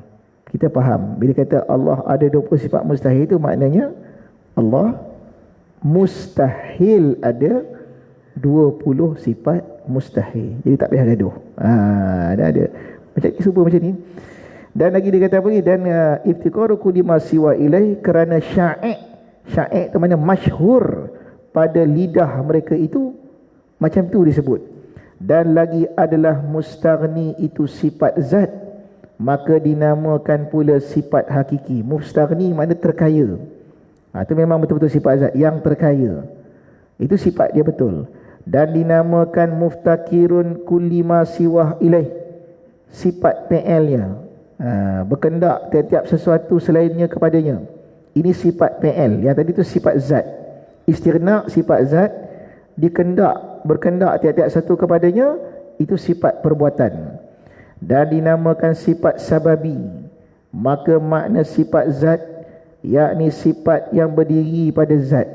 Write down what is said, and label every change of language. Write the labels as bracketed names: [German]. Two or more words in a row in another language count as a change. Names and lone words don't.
[Malay] Kita faham. Bila kata Allah ada 20 sifat mustahil, itu maknanya Allah mustahil ada 20 sifat mustahil. Jadi tak payah gaduh. Dah ada. Macam serupa macam ni. Dan lagi dia kata apa ni? Dan [Arabic] افتقار كل ما سوى إليه, [Malay] kerana sya'i' tu makna masyhur pada lidah mereka itu, macam tu disebut. Dan lagi adalah mustaghni itu sifat zat, maka dinamakan pula sifat hakiki. Mustaghni makna terkaya. Itu memang betul-betul sifat zat yang terkaya. Itu sifat dia betul. Dan dinamakan [Arabic] مفتقر كل ما سواه إليه, [Malay] sifat PL-nya. Berkendak tiap-tiap sesuatu selainnya kepadanya. Ini sifat PL. Yang tadi tu sifat zat. Istirna' sifat zat, berkendak tiap-tiap satu kepadanya, itu sifat perbuatan. Dan dinamakan sifat sababi, maka makna sifat zat yakni sifat yang berdiri pada zat.